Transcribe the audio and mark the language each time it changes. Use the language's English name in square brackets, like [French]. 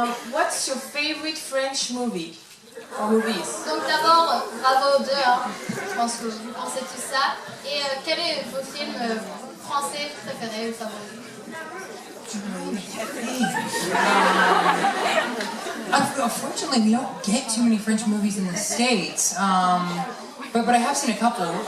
[English] What's your favorite French movie or movies? [French] Donc d'abord, bravo aux deux, hein. Je pense que vous pensez tout ça. Et quel est vos films français préférés ou favoris? [English] Unfortunately, we don't get too many French movies in the States, but I have seen a couple.